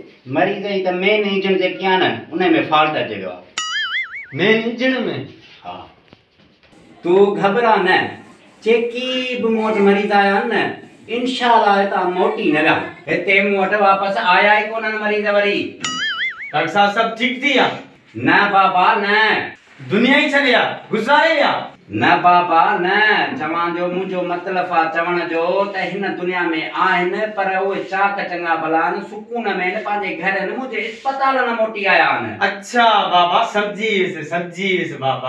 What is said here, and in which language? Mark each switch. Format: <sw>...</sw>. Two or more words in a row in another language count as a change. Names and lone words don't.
<sd>मरीज जी त</sd> <en>main engine</en> <sd>जेकी आहे न उन में फॉल्ट अचे वियो आहे।</sd> <en>main engine</en> <sd>में? हाँ तू घबरा न, जेकी बि मूं वटि मरीज आया आहिनि न इंशाअल्लाह हितां मोटी न विया, हिते मूं वटि वापसि आया ई कोन्हनि मरीज वरी। डॉक्टर साहब सब ठीक थी या? न बाबा न, दुनिया ही छॾे या, गुज़ारे या? न बाबा न, चवां जो मुंहिंजो मतिलबु आहे चवण जो त हिन दुनिया में आहिनि पर उहे चाक चङा भला आहिनि, सुकून में न पंहिंजे घर मुंहिंजे अस्पताल न मोटी आया आहिनि। अच्छा बाबा समझी वियुसि बाबा।</sd>